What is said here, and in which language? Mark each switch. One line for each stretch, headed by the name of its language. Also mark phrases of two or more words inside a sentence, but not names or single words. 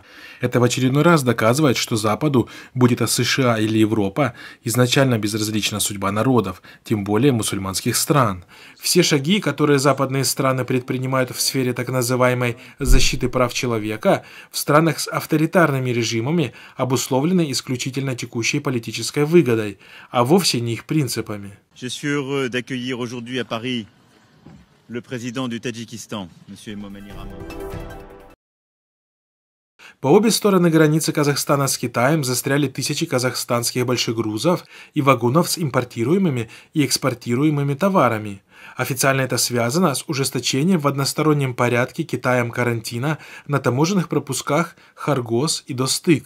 Russian: Это в очередной раз доказывает, что Западу, будь это США или Европа, изначально безразлична судьба народов, тем более мусульманских стран. Все шаги, которые западные страны предпринимают в сфере так называемой защиты прав человека, в странах с авторитарными режимами обусловлены исключительно текущей политической выгодой, а вовсе не их принципами.
French: Je suis heureux d'accueillir aujourd'hui à Paris le président du Tadjikistan, monsieur Emomali Rahmon.
Russian: По обе стороны границы Казахстана с Китаем застряли тысячи казахстанских большегрузов и вагонов с импортируемыми и экспортируемыми товарами. Официально это связано с ужесточением в одностороннем порядке Китаем карантина на таможенных пропусках Харгос и Достык.